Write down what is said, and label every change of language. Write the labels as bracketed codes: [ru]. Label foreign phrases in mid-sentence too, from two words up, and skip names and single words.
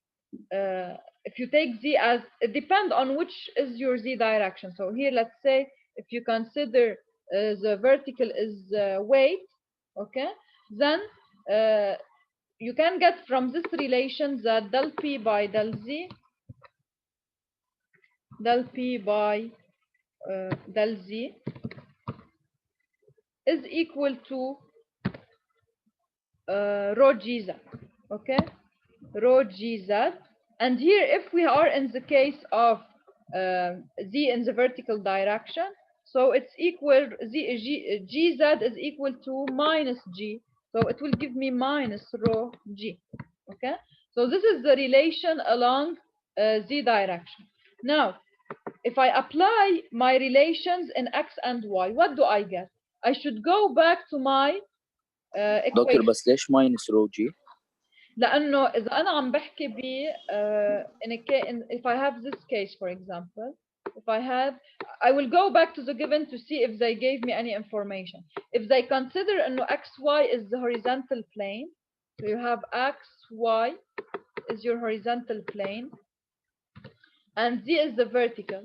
[en] If you take z as, it depends on which is your z direction. So here let's say if you consider the vertical is weight, okay, then you can get from this relation that del p by del z, del p by del z is equal to rho gz. Okay, rho gz, And here, if we are in the case of z in the vertical direction, so it's equal, gz is equal to minus g. So it will give me minus rho g. Okay? So this is the relation along z direction. Now, if I apply my relations in x and y, what do I get? I should go back to my دكتور equation. [ar] بس ليش ماينس رو جي؟ لأنه إذا أنا عم بحكي ب [en] if I have this case, for example, if I will go back to the given to see if they gave me any information. If they consider إنه xy is the horizontal plane, so you have xy is your horizontal plane, and z is the vertical.